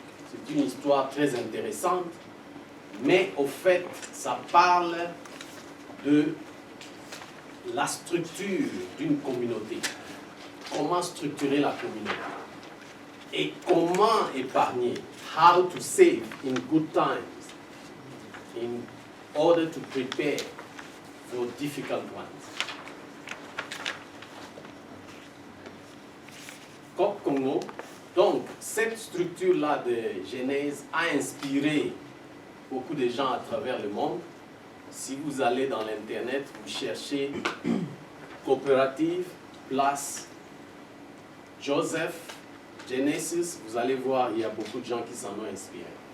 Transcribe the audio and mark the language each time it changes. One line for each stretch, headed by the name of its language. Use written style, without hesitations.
French: C'est une histoire très intéressante, mais au fait, ça parle de la structure d'une communauté. Comment structurer la communauté et comment épargner.
English: How to save in good times, in order to prepare for difficult ones.
French: CoopCongo, donc cette structure-là de Genèse a inspiré beaucoup de gens à travers le monde. Si vous allez dans l'Internet, vous cherchez coopérative, place Joseph, Genesis, vous allez voir, il y a beaucoup de gens qui s'en ont inspiré.